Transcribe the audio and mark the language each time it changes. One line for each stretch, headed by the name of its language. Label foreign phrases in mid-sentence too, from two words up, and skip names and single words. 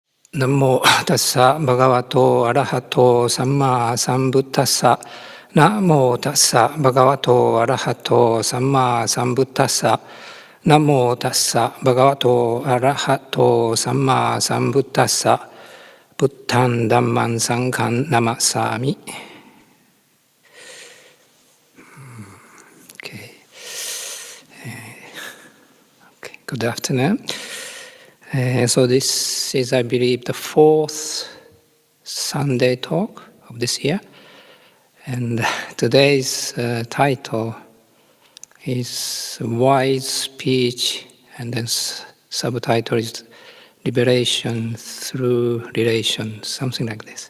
Pali: Namo tassa bhagavato arahato samma sambuddhassa. Namo tassa bhagavato arahato samma sambuddhassa. Namo tassa bhagavato arahato samma sambuddhassa. Buddhan Dhamman Sangham Namasami.
English: Okay. Good afternoon. So this is, I believe, the fourth Sunday talk of this year. And today's title is Wise Speech, and then subtitle is Liberation Through Relation, something like this.